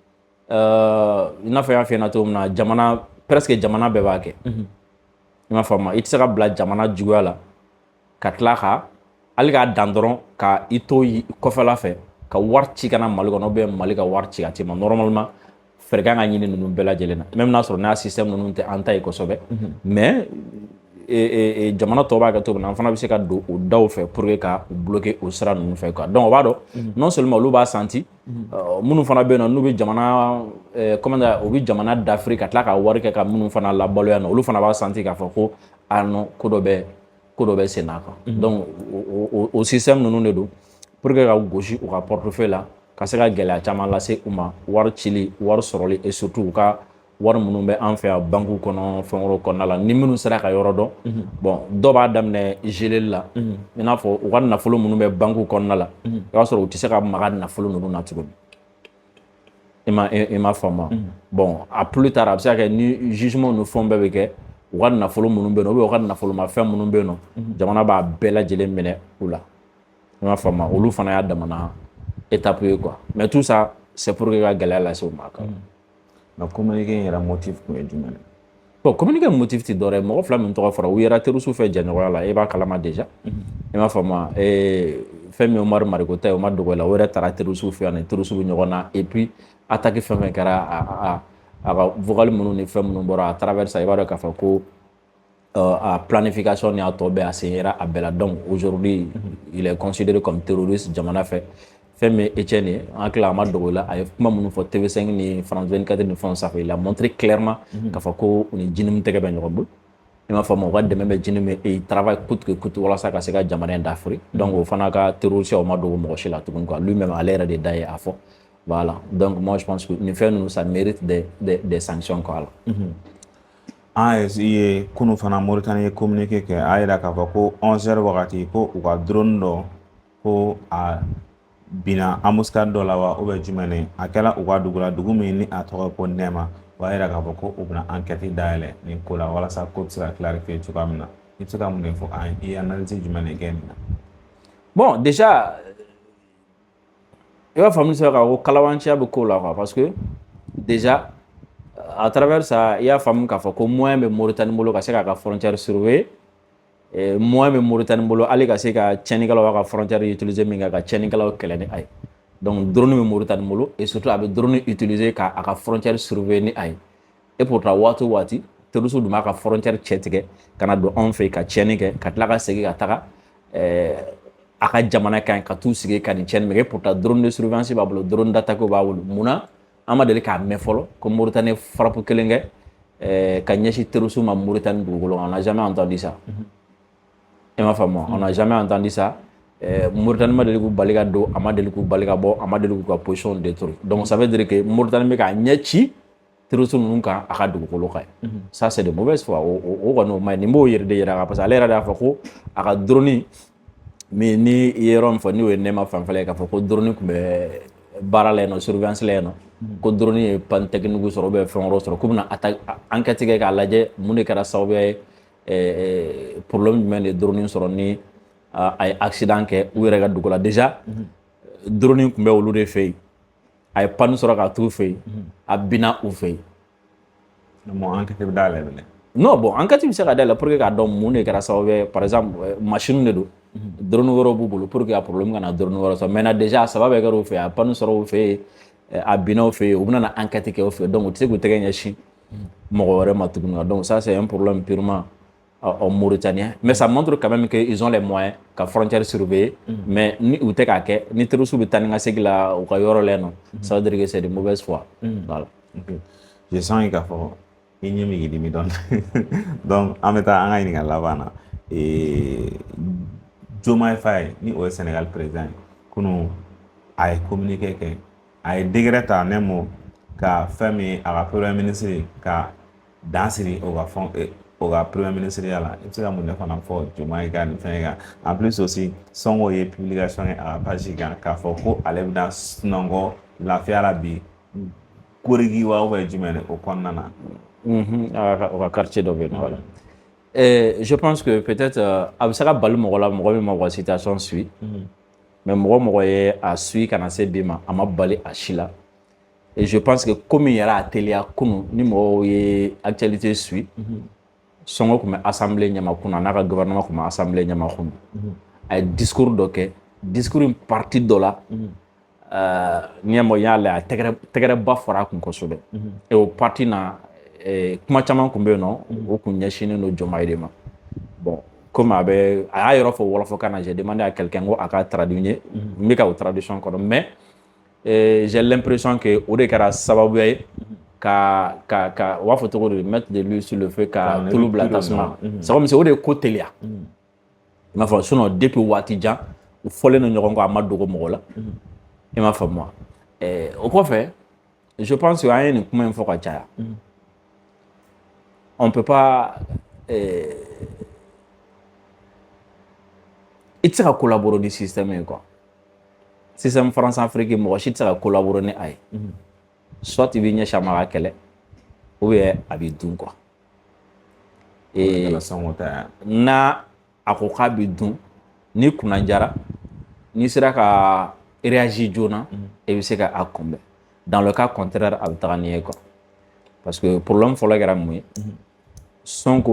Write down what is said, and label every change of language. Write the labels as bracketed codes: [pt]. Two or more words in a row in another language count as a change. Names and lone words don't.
[bm] i n'a fɔ n y'a f'i ɲɛna cogo min na jamana presque jamana bɛɛ b'a kɛ i m'a faamu i tɛ se ka bila jamana juguya la ka tila ka hali k'a dan dɔrɔn ka i to kɔfɛla fɛ ka wari ci ka na Mali kɔnɔ [fr] ou bien [bm] Mali ka wari ci ka t'i ma normalement fɛɛrɛ kan ka ɲini ninnu bɛɛ lajɛlen na même n'a sɔrɔ n'a système ninnu tɛ an ta ye kosɛbɛ mais jamana tɔw b'a kɛ cogo min na an fana bɛ se ka don o daw fɛ [fr] pour que [bm] ka u bloquer o sira ninnu fɛ [fr] quoi donc [bm] o b'a dɔn [fr] non seulement [bm] olu b'a senti minnu fana bɛ yen nɔ n'u bɛ jamana [fr] comment dire [bm] u bɛ jamana dafiri ka tila ka wari kɛ ka minnu fana labalo yan nɔ olu fana b'a senti k'a fɔ ko non ko dɔ bɛ sen na [fr] quoi donc [bm] o système ninnu de don [fr] pour que [bm] ka gosi u ka portefeuille la ka se ka gɛlɛya caman lase u ma wari cili wari sɔrɔli [fr] et surtout [bm] u ka wari minnu bɛ an fɛ yan banque kɔnɔ fɛn wɛrɛw kɔnɔna la ni minnu sera ka yɔrɔ dɔn bon dɔw b'a daminɛ geleli la i n'a fɔ u ka nafolo minnu bɛ banque kɔnɔna la i b'a sɔrɔ u tɛ se ka maga nafolo ninnu na tuguni i ma faamu [fr] bon a plus tard [bm] a bɛ se ka kɛ ni jugement ni fɛnw bɛɛ bɛ kɛ u ka nafolo minnu bɛ yen nɔ [fr] ou bien [bm] u ka nafolomafɛn minnu bɛ yen nɔ jamana b'a bɛɛ lajɛlen minɛ u la i ma faamu olu fana y'a damana étape ye [fr] quoi mais tout ça c'est pour que [bm] ka gɛlɛya lase u ma quoi. Na communiqué in yɛrɛ motif kun ye jumɛn ye? [fr] Bon communiqué motif [bm] tɛ dɔwɛrɛ ye mɔgɔ fila min tɔgɔ fɔra u yera terroriste fɛ jɛɲɔgɔnya la i b'a kalama déjà i m'a faamu fɛn min ye Umaru Mariko ta ye o ma dogo la o yɛrɛ taara terroriste fɛ yan ni terroriste bɛ ɲɔgɔn na [fr] et puis attaque [bm] fɛn fɛn kɛra a ka vocal minnu ni fɛn minnu bɔra [fr] à travers ça [bm] i b'a dɔn k'a fɔ ko a planification ni a tɔ bɛɛ a sen yera a bɛɛ la [fr] donc aujourd'hui il est considéré comme terroriste [bm] jamana fɛ fɛn min ye Etienne ye an hakili la a ma dogo la a ye kuma minnu fɔ TV5 ni France 24 ni fɛnw sanfɛ [fr] il a montré clairement [bm] k'a fɔ ko u ni Jinin tɛgɛ bɛ ɲɔgɔn bolo i m'a faamu u ka dɛmɛ bɛ Jinin [fr] mais il travaille coûte que coûte [bm] walasa ka se ka jamana in dafiri donc o fana ka terroriste o ma dogo mɔgɔ si la tuguni [fr] quoi lui-même [bm] ale yɛrɛ de da ye a fɔ [fr] voilà donc moi je pense que [bm] nin fɛn ninnu [fr] ça mérite des sanctions quoi [bm] an ye kunun fana Mauritanie ye communiqué kɛ a yira k'a fɔ ko 11h wagati ko u ka drone dɔ ko a bina embuscade dɔ la wa [fr] ou bien [bm] jumɛn de a kɛra u ka dugu la dugu min ni a tɔgɔ ko Nɛma o y'a yira k'a fɔ ko u bɛna enquête dayɛlɛ nin ko la walasa ko bɛ se ka clarifier cogoya min na i bɛ se ka mun de fɔ an ye i ye analyse jumɛn de kɛ nin na. [fr] Bon déjà [bm] i b'a faamu sera k'a fɔ kalabanciya bɛ ko la [fr] quoi parce que déjà à travers ça [bm] i y'a faamu k'a fɔ ko moyen bɛ Mauritanie bolo ka se k'a ka [fr] frontière surveiller [bm] moyen bɛ Mauritanie bolo hali ka se ka tiɲɛnikɛlaw ka [fr] frontière utiliser [bm] min kɛ ka tiɲɛnikɛlaw kɛlɛ ni a ye [fr] donc drone [bm] bɛ Mauritanie bolo [fr] et surtout [bm] a bɛ [fr] drone utiliser [bm] ka a ka [fr] frontière surveiller [bm] ni a ye [fr] et pourtant [bm] waati o waati terroristes dun b'a ka frontière cɛ tigɛ ka na don anw fɛ yen ka tiɲɛni kɛ ka tila ka segin ka taga a ka jamana kan ka t'u sigi ka nin tiɲɛni min kɛ [fr] et pourtant drone de surveillance [bm] b'a bolo [fr] drone d'attaque [bm] b'a bolo munna an ma deli k'a mɛn fɔlɔ ko Mauritanie frappe kelen kɛ ka ɲɛsin terroristes ma Mauritanie dugukolo kan [fr] on n'a jamais entendu ça. [bm] I m'a faamu [fr] on n'a jamais entendu ça. [bm] Mauritanie ma deli k'u bali ka don a ma deli k'u bali ka bɔ a ma deli k'u ka [fr] position détruire donc ça veut dire que Mauritanie [bm] bɛ k'a ɲɛ ci terroristes ninnu kan a ka dugukolo kan [fr] ça c'est de mauvaise foi [bm] o kɔni o ma ɲi nin b'o yɛrɛ de yira kan [fr] parce que [bm] ale yɛrɛ de y'a fɔ ko a ka [fr] drone mais [bm] ni i ye yɔrɔ min fɔ n'o ye Nema fanfɛla ye k'a fɔ ko drone tun bɛ baara la yen nɔ surveillance la yen nɔ ko drone ye [fr] panne technique [bm] sɔrɔ [fr] ou bien [bm] fɛn wɛrɛ sɔrɔ k'u bɛna enquête kɛ k'a lajɛ mun de kɛra sababuya ye problème jumɛn de drone sɔrɔ ni a ye accident kɛ u yɛrɛ ka dugu la [fr] déjà drone [bm] tun bɛ olu de fɛ yen a ye panne sɔrɔ k'a t'u fɛ yen a binna u fɛ yen. [fr] Bon enquête [bm] bɛ dayɛlɛ bilen. [fr] Non bon enquête [bm] bɛ se ka dayɛlɛ [fr] pour que [bm] k'a dɔn mun de kɛra sababuya ye [fr] par exemple machine de [bm] don drone wɛrɛw b'u bolo [fr] pour que [bm] a problème kana drone wɛrɛ sɔrɔ [fr] maintenant déjà [bm] a saba bɛɛ kɛra u fɛ yen a panne sɔrɔ u fɛ yen a binna u fɛ yen u bɛna na enquête kɛ u fɛ yen donc u tɛ se k'u tɛgɛ ɲɛsin mɔgɔ wɛrɛ ma tuguni [fr] donc ça c'est un problème purement mauritanien mais ça montre quand même qu'ils ont les moyens [bm] ka [fr] frontière surveiller mais [bm] ni u tɛ k'a kɛ ni terroristes bɛ taa ni ka segin la u ka yɔrɔ la yen nɔ [fr] ça veut dire que c'est de mauvaise foi. Voilà. Je sens [bm] k'a fɔ i ɲɛ mi dimi dɔɔni donc an bɛ taa an ka ɲininkali laban na Diomaye Faye ni o ye Sénégal président ye kunun a ye communiqué kɛ a ye décret ta ne mo ka fɛn min a ka [fr] premier ministre [bm] ka dan siri o ka fɛn o ka [fr] premier ministre [bm] ya la i bɛ se ka mun de fana fɔ Diomaye ka nin fɛn kan [fr] en plus aussi [bm] Sonko ye publication kɛ a ka page kan k'a fɔ ko ale bɛna sunɔgɔ lafiya la bi korigi wa [fr] ou bien [bm] jumɛn o kɔnɔna na. O ka quartier dɔ bɛ yen voilà. [fr] Je pense que peut-être [bm] a bɛ se ka bali mɔgɔ la mɔgɔ min ma mɔgɔ [fr] situation suit mais [bm] mɔgɔ ye a suit kana se bi ma a ma bali a si la [fr] et je pense que comme [bm] yɛrɛ a teliya kunun ni mɔgɔw ye [fr] actualité suit [bm] Sonko tun bɛ assemblée ɲɛma kunun a n'a ka gouvernement tun bɛ assemblée ɲɛma kunun a ye discours dɔ kɛ discours in partie dɔ la n'i y'a y'a lajɛ a tɛgɛrɛba fɔra a kun kosɛbɛ et o partie na kuma caman tun bɛ yen nɔ o tun ɲɛsinnen don Diomaye de ma [fr] bon comme [bm] a y'a yɔrɔ fɔ wɔlɔfɔkan na [fr] j'ai demandé à quelqu'un [bm] ko a ka traduit n ye n bɛ ka o traduction kɔnɔ [fr] mais j'ai l'impression que [bm] o de kɛra sababuya ye ka u b'a fɔ cogo di [fr] mettre de l'huile sur le feu [bm] ka tulu bila tasuma [fr] c'est comme si [bm] o de ye ko teliya i m'a fɔ [fr] sinon depuis [bm] waati jan u fɔlen don ɲɔgɔn kɔ a ma dogo mɔgɔ la i m'a faamu wa o kɔfɛ [fr] je pense que [bm] an ye nin kuma in fɔ ka caya [fr] on peut pas [bm] i tɛ se ka collaborer ni système ye [fr] quoi système France Afrique [bm] mɔgɔ si tɛ se ka collaborer ni a ye soit i b'i ɲɛsin a ma ka kɛlɛ [fr] ou bien [bm] a b'i dun quoi n'a a ko k'a b'i dun ni kunna jara n'i sera ka [fr] réagir joona [bm] i bɛ se ka a kunbɛn [fr] dans le cas contraire [bm] a bɛ taga n'i ye [fr] quoi parce que problème [bm] fɔlɔ kɛra mun ye Sonko